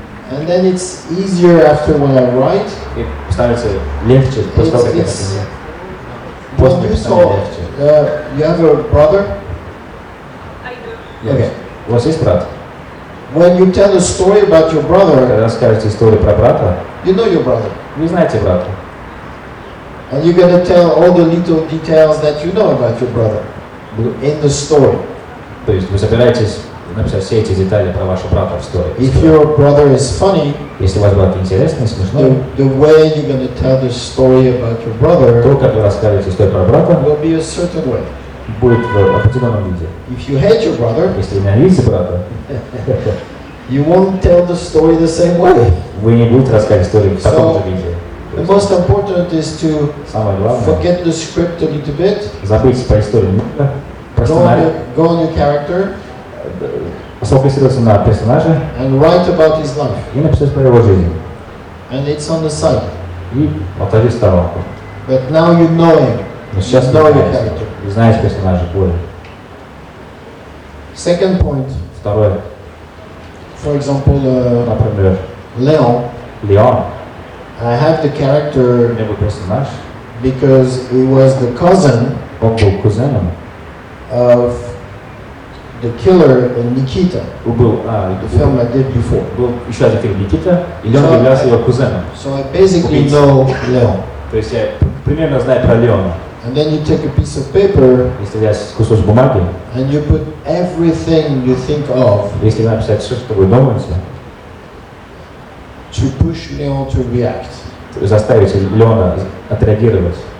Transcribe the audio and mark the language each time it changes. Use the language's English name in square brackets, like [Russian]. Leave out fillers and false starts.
[English] And then it's easier after when I write. [Russian] И становится легче после того, как я напишу. После [English] When you [Russian] написания [English] saw, [Russian] легче. [English] you have a brother? Okay. [Russian] У вас есть брат? [English] When you tell a story about your brother, [Russian] Когда расскажете историю про брата, [English] you know your brother. [Russian] вы знаете брата. [English] And you're going to tell all the little details that you know about your brother in the story. [Russian] То есть вы собираетесь написать все эти детали про вашего брата в истории. [English] If your brother is funny, [Russian] Если ваш брат интересный, смешной, [English] the way you're going to tell the story about your brother [Russian] то, как вы расскажете историю про брата, [English] will be a certain way. [Russian] будет в определенном виде. [English] If you hate your brother, [Russian] Если вы ненавидите брата, [English] you won't tell the story the same way. [Russian] вы не будете рассказывать историю в таком же виде. [English] The most important is to [Russian] Самое главное, [English] forget the script a little bit, [Russian] забыть про историю мира, про [English] go [Russian] сценарий, [English] on your character, [Russian] сфокусироваться на персонаже [English] and write about his life. [Russian] и написать про его жизнь. [English] And it's on the side. [Russian] И отложить сторонку. [English] But now you know him. [Russian] Но сейчас [English] You [Russian] вы [English] know your [Russian] знаете, [English] character. [Russian] вы знаете персонажа более. [English] Second point, [Russian] Второе, [English] for example, [Russian] например, [English] Leon. [Russian] Леон, [English] I have the [Russian] у [English] character [Russian] него персонаж, [English] because he was the cousin [Russian] он был кузеном, [English] of the killer in Nikita, [Russian] был [English] the film I did before. [Russian] был еще один фильм Никита, и Леон являлся его кузеном. [English] So I basically know Leon. [Russian] То есть я примерно знаю про Леона. [English] And then you take a piece of paper [Russian] Если взять кусочек бумаги, [English] and you put everything you think of [Russian] если написать все, что вы думаете, [English] to push Leon to react. [Russian] заставить Леона отреагировать.